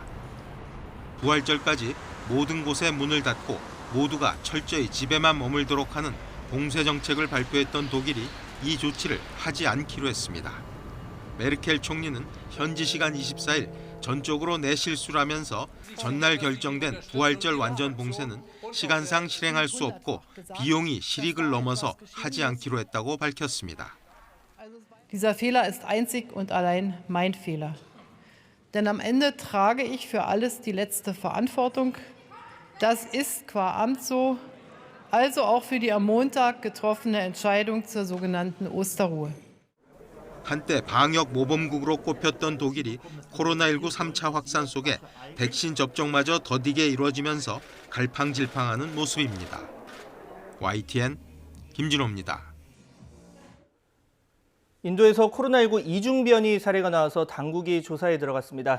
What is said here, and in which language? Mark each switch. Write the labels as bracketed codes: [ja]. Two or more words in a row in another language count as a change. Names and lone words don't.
[ko] 부활절까지 모든 곳에 문을 닫고 모두가 철저히 집에만 머물도록 하는 봉쇄 정책을 발표했던 독일이 이 조치를 하지 않기로 했습니다. 메르켈 총리는 현지 시간 24일 전적으로 내 실수라면서 전날 결정된 부활절 완전 봉쇄는 시간상 실행할 수 없고 비용이 실익을 넘어서 하지 않기로 했다고 밝혔습니다. [de] Dieser Fehler ist einzig und allein mein Fehler. Denn am Ende trage ich für alles die letzte Verantwortung. Das ist qua Amt so, also auch für die am Montag getroffene Entscheidung zur sogenannten Osterruhe. [ko] 한때 방역 모범국으로 꼽혔던 독일이 코로나19 3차 확산 속에 백신 접종마저 더디게 이루어지면서 갈팡질팡하는 모습입니다. YTN 김진호입니다. 인도에서 코로나19 이중 변이 사례가 나와서 당국이 조사에 들어갔습니다.